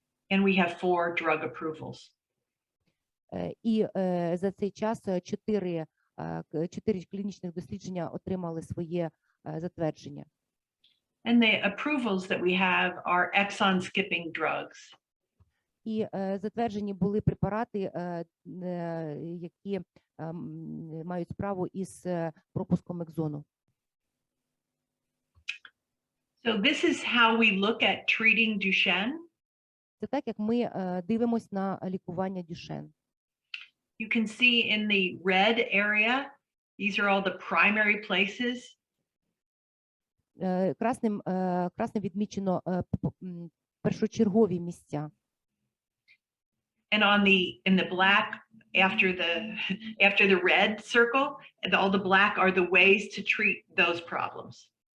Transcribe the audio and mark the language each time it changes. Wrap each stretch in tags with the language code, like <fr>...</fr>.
<en>And we have 4 drug approvals.</en> <uk>І за цей час 4 клінічних дослідження отримали своє затвердження.</uk> <en>And the approvals that we have are exon-skipping drugs.</en> <uk>І затверджені були препарати, які мають справу із пропуском екзону.</uk> <en>So this is how we look at treating Duchenne.</en> <uk>Це так, як ми дивимось на лікування Дюшенн.</uk> <en>You can see in the red area, these are all the primary places.</en> <uk>Красним відмічено першочергові місця.</uk> <en>And in the black, after the red circle, and all the black are the ways to treat those problems.</en>